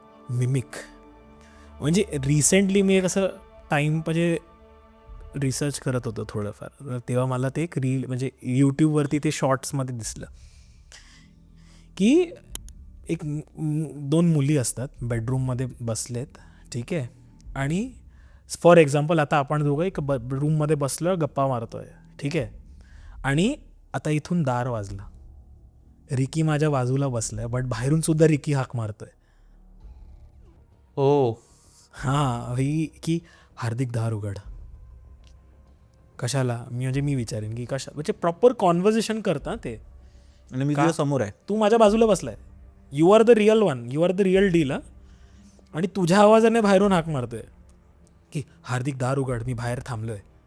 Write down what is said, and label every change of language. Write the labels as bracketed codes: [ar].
[mr] Mimic म्हणजे recently मी एक असं टाईम म्हणजे रिसर्च करत होतो थोडंफार, तर तेव्हा मला ते एक रील म्हणजे यूट्यूबवरती ते शॉर्ट्समध्ये दिसलं की एक 2 मुली असतात, बेडरूममध्ये बसलेत, ठीक आहे. आणि फॉर एक्झाम्पल आता आपण दोघं एक रूममध्ये बसलो, गप्पा मारतोय, ठीक आहे. आणि आता इथून दार वाजलं, रिकी माझ्या बाजूला बसलाय, बट बाहेरून सुद्धा रिकी हाक मारतोय. हो. हां, ही की हार्दिक दार उघड. कशाला? मी विचारेन की कशा, म्हणजे प्रॉपर कॉन्व्हर्सेशन करता ते. आणि मी का? तुझ्या समोर आहे. तू माझ्या बाजूला बसलाय, [en] You are the real one, you are the real deal. [mr] आणि तुझ्या आवाजाने बाहेरून हाक मारतोय की हार्दिक दार उघड, मी बाहेर थांबलोय.